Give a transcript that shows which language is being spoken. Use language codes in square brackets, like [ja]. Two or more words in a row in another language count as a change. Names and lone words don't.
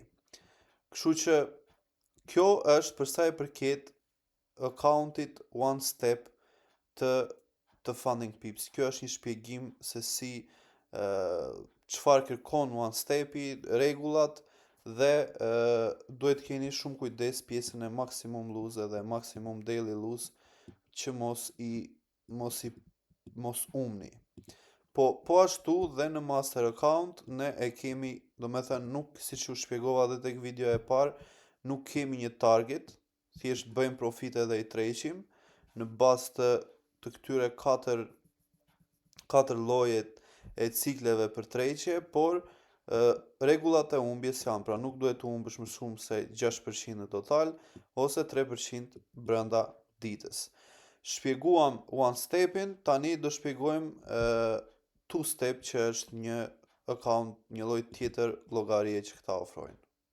[sq] Kështu që kjo është për sa i përket accountit One Step të Funding Pips. Kjo është një shpjegim se si çfarë kërkon One Stepi, rregullat dhe duhet keni shumë kujdes pjesën e [en] maximum lose [sq] dhe [en] maximum daily lose [sq] që mos umni. Po ashtu dhe në [en] master account [sq] ne e kemi, do me thënë nuk, si që u shpjegova dhe tek video e parë, nuk kemi një target, thjesht bëjmë profite dhe i treqim në bazë të këtyre katër llojet e cikleve për treqje, por rregullat e humbjes janë, pra nuk duhet të humbësh më shumë se 6% në total ose 3% brenda ditës. Shpjeguam one stepin, tani do shpjegojmë two step që është një account, një lloj tjetër llogarie që këta ofrojnë.